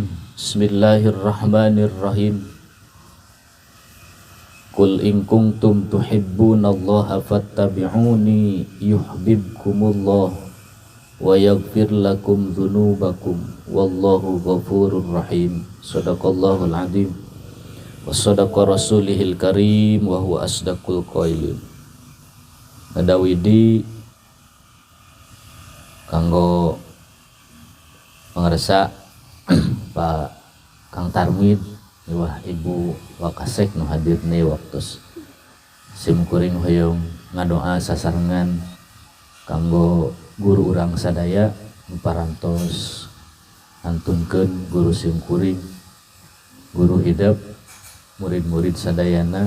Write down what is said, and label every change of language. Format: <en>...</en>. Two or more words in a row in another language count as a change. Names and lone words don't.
<ar>بسم الله الرحمن الرحيم. قل إن كنتم تحبون الله فاتبعوني يحببكم الله ويغفر لكم ذنوبكم والله غفور رحيم. صدق الله العظيم وصدق رسوله الكريم وهو أصدق القائلين.</ar> <su>Nadawidi kanggo pangarsa Pak Kang Tarmid, wah Ibu Wakasek nu hadir nih waktu simkuring hoyong ngadoa sasarengan kanggo guru urang sadaya parantos antunkeun guru simkuring, guru hidup, murid-murid sadayana.</su>